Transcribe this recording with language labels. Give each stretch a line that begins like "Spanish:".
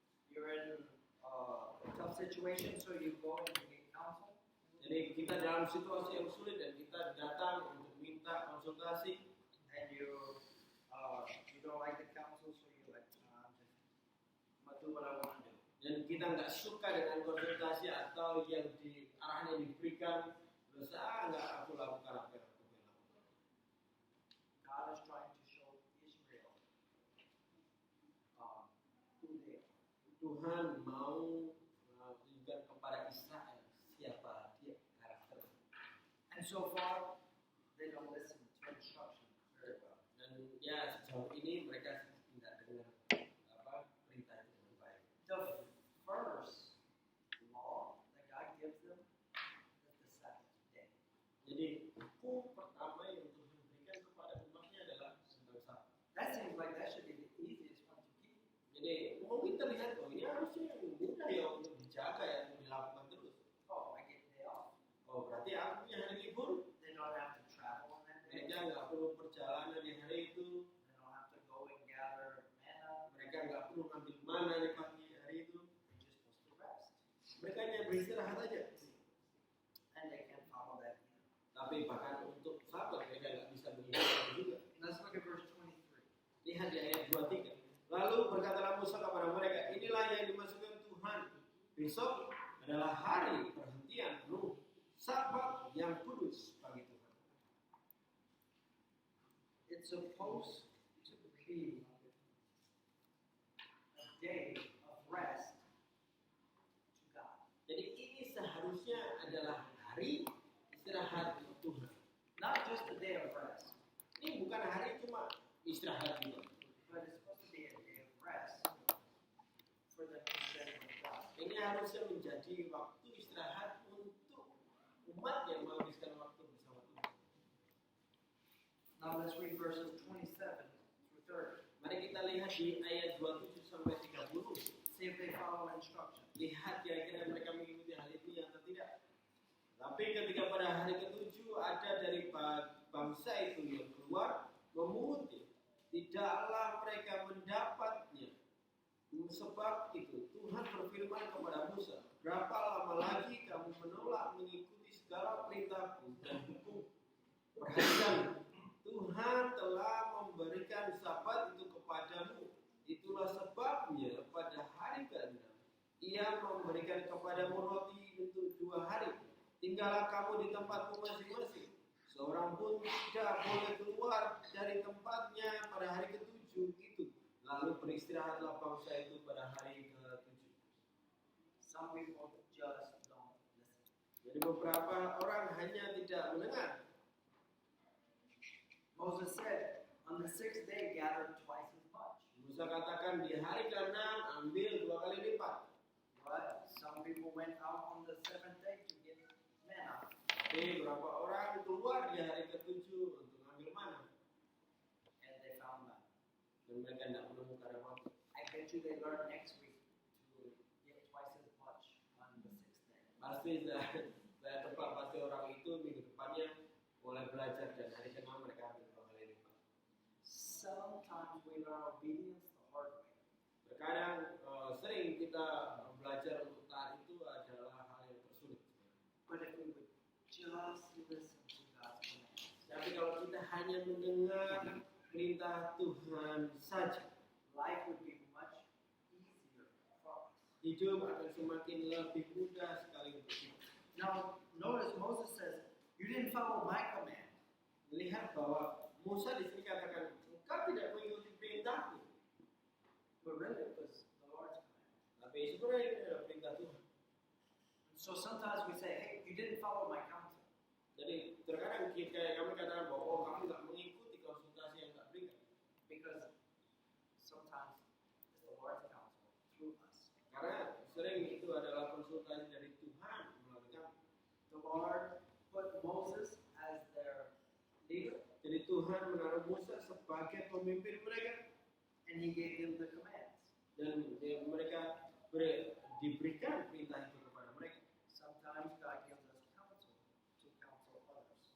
English: You're in a tough situation, so you go and you get counsel.
Indonesian: Jadi kita dalam situasi yang sulit dan kita datang untuk minta konsultasi.
English: And you don't like the counsel, so you're like, I'm gonna do what I want to do.
Indonesian: Dan kita nggak suka dengan konsultasi atau yang arahan yang diberikan, terus nggak aku lakukan apa yang aku lakukan.
English: God is trying to show Israel who they are.
Indonesian: Tuhan mau menunjukkan kepada Israel siapa dia, karakter.
English: And so far, they don't listen to instruction very well.
Indonesian: Dan ya sejauh ini mereka tidak dengar perintah itu dengan baik.
English: The first law that God gives them is the Sabbath day.
Indonesian: Jadi hukum pertama yang Tuhan berikan kepada umatnya adalah tentang Sabat.
English: That seems like that should be the easiest one to keep.
Indonesian: Jadi mungkin terlihat oh ini harusnya yang mudah ya untuk dijaga ya untuk dilakukan terus.
English: Oh, I get day off.
Indonesian: Oh berarti aku punya hari libur.
English: They don't have to travel on that day.
Indonesian: Mereka nggak perlu perjalanan di hari itu.
English: They don't have to go and gather manna.
Indonesian: Mereka nggak perlu ngambil mana di pagi hari itu.
English: They're just supposed to rest.
Indonesian: Mereka hanya beristirahat aja.
English: And they can't follow that either.
Indonesian: Tapi bahkan untuk Sabat mereka nggak bisa mengikuti juga.
English: Let's look at verse 23.
Indonesian: Lihat di ayat 23. Lalu berkatalah Musa kepada mereka, inilah yang dimaksudkan Tuhan. Besok adalah hari perhentian penuh, Sabat yang kudus bagi Tuhan.
English: It's supposed to be a day of rest to God.
Indonesian: Jadi ini seharusnya adalah hari istirahat Tuhan.
English: Not just a day of rest,
Indonesian: Ini bukan hari cuma istirahat juga.
English: but it's supposed to be a day of rest for the mission of God.
Indonesian: Ini harusnya menjadi waktu istirahat untuk umat yang menghabiskan waktu bersama Tuhan.
English: Now let's read verses 27 through 30.
Indonesian: Mari kita lihat di ayat 27 sampai 30.
English: See if they follow instruction.
Indonesian: Lihat kira-kira mereka mengikuti hal itu atau tidak. Tapi Tapi ketika pada hari ketujuh ada dari bangsa itu yang keluar memungut, tidaklah mereka mendapatnya. Sebab itu Tuhan berfirman kepada Musa, berapa lama lagi kamu menolak mengikuti segala perintahku dan hukum? Perhatikan, Tuhan telah memberikan Sabat itu kepadamu. Itulah sebabnya pada hari ke-6 Ia memberikan kepadamu roti untuk 2 hari. Tinggallah kamu di tempatmu masing-masing. Seorang pun tidak boleh keluar dari tempatnya pada hari ke-7 itu. Lalu beristirahatlah bangsa itu pada hari ke-7.
English: Some people just don't listen.
Indonesian: Jadi beberapa orang hanya tidak mendengar.
English: Moses said, on the 6th day, gather twice as much.
Indonesian: Musa katakan di hari ke-6 ambil 2 kali lipat.
English: But some people went out on the 7th day to get manna.
Indonesian: Jadi beberapa orang keluar di hari ke-7 untuk ambil mana.
English: And they found none.
Indonesian: Dan mereka tidak menemukan apa-apa.
English: I bet you they learn next week to get twice as much on the 6th day.
Indonesian: Pasti saya tebak pasti orang itu minggu depannya mulai belajar dan hari ke-6 mereka ambil 2 kali lipat.
English: Sometimes we learn obedience the hard way.
Indonesian: Terkadang sering kita belajar untuk taat itu adalah hal yang tersulit.
English: But if we would just listen to God's commands,
Indonesian: Tapi kalau kita hanya mendengar perintah Tuhan saja,
English: life would be much easier for us.
Indonesian: hidup akan semakin lebih mudah sekali untuk kita.
English: Now, notice Moses says, you didn't follow my command.
Indonesian: Lihat bahwa Musa di sini katakan, engkau tidak mengikuti perintahku.
English: But really it was the Lord's command.
Indonesian: Tapi sebenarnya ini adalah perintah Tuhan.
English: So sometimes we say, hey, you didn't follow my counsel.
Indonesian: Jadi terkadang kami katakan bahwa oh kamu nggak mengikuti konsultasi yang tak berikan.
English: Because sometimes it's the Lord's counsel through us.
Indonesian: Karena sering itu adalah konsultasi dari Tuhan melalui kami.
English: The Lord put Moses as their leader,
Indonesian: Jadi Tuhan menaruh Musa sebagai pemimpin mereka
English: and he gave them the commands.
Indonesian: dan mereka diberikan perintah itu kepada mereka.
English: Sometimes God gives us counsel to counsel others.